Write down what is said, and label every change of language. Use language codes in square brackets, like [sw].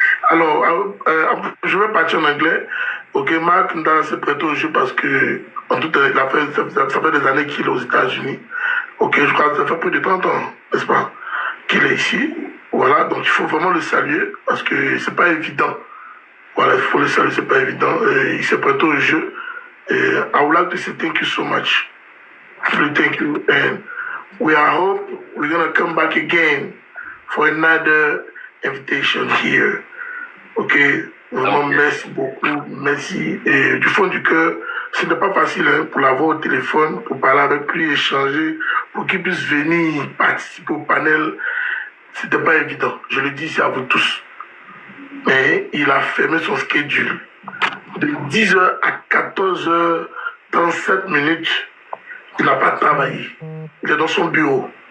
[fr] Alors, je vais partir en anglais. Ok, Mark Nda s'est prêté au jeu parce que, en tout cas, ça fait des années qu'il est aux États-Unis. Ok, je crois que ça fait plus de 30 ans, n'est-ce pas, qu'il est ici. Voilà, donc il faut vraiment le saluer parce que c'est pas évident. Voilà, il faut le saluer, c'est pas évident. Il s'est prêté au jeu. [en] I would like to say thank you so much. Really thank you. And we hope we're going to come back again for another invitation here. [fr] Ok, vraiment merci beaucoup. Merci. Et du fond du cœur, ce n'est pas facile hein, pour l'avoir au téléphone, pour parler avec lui, échanger, pour qu'il puisse venir participer au panel. C'était pas évident, je le dis ici à vous tous. Mais il a fermé son schedule de 10h à 14h37 minutes. Il n'a pas travaillé. Il est dans son bureau.